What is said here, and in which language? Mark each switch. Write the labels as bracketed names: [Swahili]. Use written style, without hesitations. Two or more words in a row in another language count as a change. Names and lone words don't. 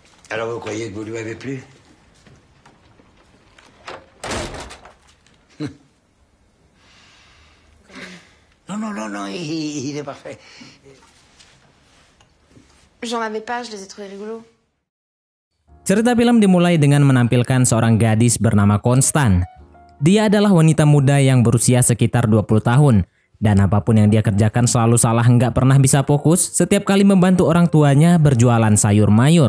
[French] Alors vous croyez que vous lui avez plu? Non, il est parfait. J'en avais pas, je les ai trouvés rigolos. [Indonesian] Cerita film dimulai dengan menampilkan seorang gadis bernama Konstan. Dia adalah wanita muda yang berusia sekitar 20 tahun. Dan apapun yang dia kerjakan selalu salah, nggak pernah bisa fokus setiap kali membantu orang tuanya berjualan sayur mayur.